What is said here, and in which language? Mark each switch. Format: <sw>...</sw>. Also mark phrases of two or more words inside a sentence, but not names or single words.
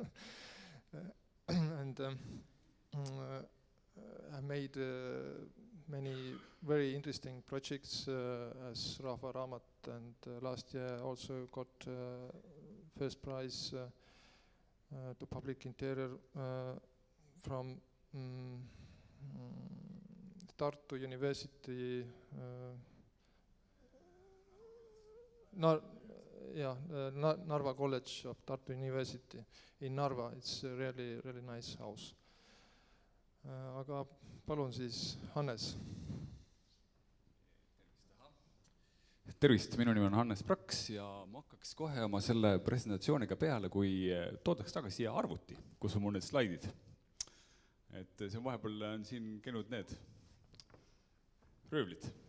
<en>And I made many very interesting projects as Rahva Raamat, and last year also got first prize to public interior from Tartu University Narva College of Tartu University in Narva. It's a really, really nice house.</en> <et>Aga palun siis Hannes. Tervist, minu nimi on Hannes Praks ja ma hakkaks kohe oma selle presentatsiooniga peale, kui toodaks tagasi siia arvuti, kus on mul need slaidid. Et see vahepeal on siin käinud need röövlid.</et>